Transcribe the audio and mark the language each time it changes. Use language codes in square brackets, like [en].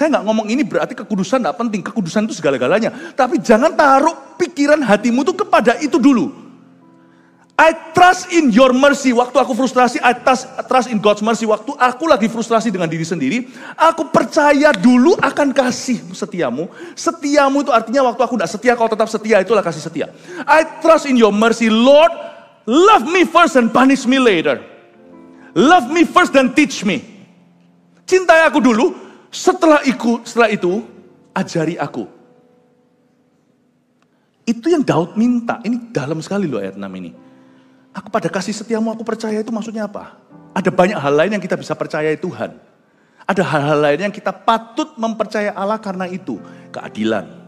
[id] Saya nggak ngomong ini berarti kekudusan nggak penting, kekudusan itu segala-galanya. Tapi jangan taruh pikiran hatimu itu kepada itu dulu. [en] I trust in your mercy. [id] Waktu aku frustrasi, [en] I trust in God's mercy. [id] Waktu aku lagi frustrasi dengan diri sendiri, aku percaya dulu akan kasih setiamu. Setiamu itu artinya waktu aku tidak setia, kau tetap setia, itulah kasih setia. [en] I trust in your mercy, Lord. Love me first and punish me later. Love me first and teach me. [id] Cintai aku dulu, setelah itu, ajari aku. Itu yang Daud minta. Ini dalam sekali loh ayat 6 ini. Aku pada kasih setiamu aku percaya itu maksudnya apa? Ada banyak hal lain yang kita bisa percayai Tuhan. Ada hal-hal lain yang kita patut mempercayai Allah karena itu. Keadilan.